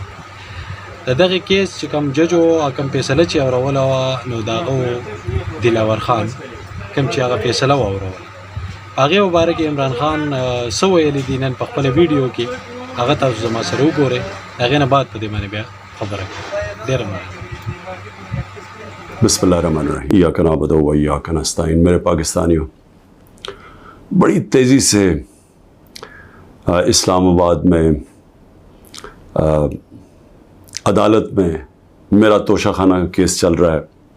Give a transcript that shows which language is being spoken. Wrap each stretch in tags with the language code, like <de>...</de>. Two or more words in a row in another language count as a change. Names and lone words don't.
<ps>د دغه کیس چې کوم جج او کوم فیصله چې اوروله وه نو د هغه دلاور خان کوم چې هغه فیصله واوروله په هغې مباره کې عمران خان څه ویلي دي نن په خپله ویډیو کې هغه تاسو زما سره وګورئ. د هغې نه بعد په دې باندې بیا خبره کوم. ډېره مننه.</ps> <ar>بسم اللہ الرحمن الرحیم. ایاک نعبد و ایاک نستعین.</ar> <ur>میرے پاکستانیوں، بڑی تیزی سے اسلام آباد میں عدالت میں میرا توشہ خانہ کیس چل رہا ہے.</ur>